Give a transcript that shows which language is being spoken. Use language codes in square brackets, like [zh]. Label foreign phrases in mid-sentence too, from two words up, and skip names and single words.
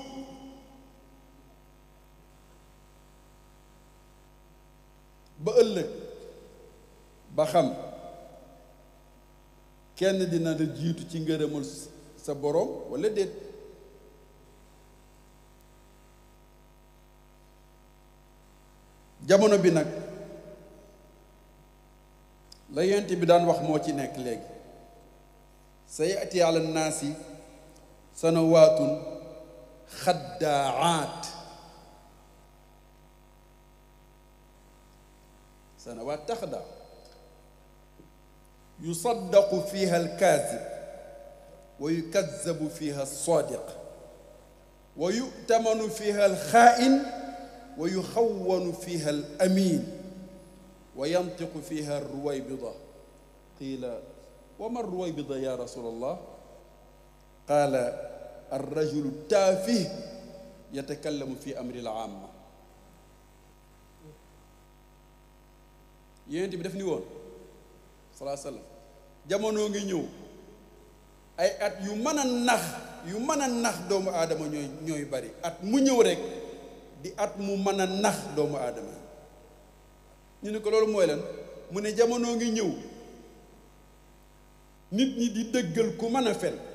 [wo] ba ëllëg ba xam kenn dina la jiitu ci ngërëmal sa borom walla déet jamono bi nag la yonent bi daan wax moo ci nekk léegi [ar] سيأتي على الناس سنوات خداعات سنوات خداعات يصدق فيها الكاذب ويكذب فيها الصادق ويؤتمن فيها الخائن ويخون فيها الأمين وينطق فيها الرويبضة قيل وما الرويبضة يا رسول الله قال الرجل التافه يتكلم في أمر العامة [wo] yonent bi daf ni woon salaa sallam jamono ngi ñëw ay at yu mën a nax doomu aadama ñooy bari at mu ñëw rek di at mu mën a nax doomu aadama ñu ne ko loolu mooy lan mu ne jamono ngi ñëw nit ñi di dëggal ku mën a fen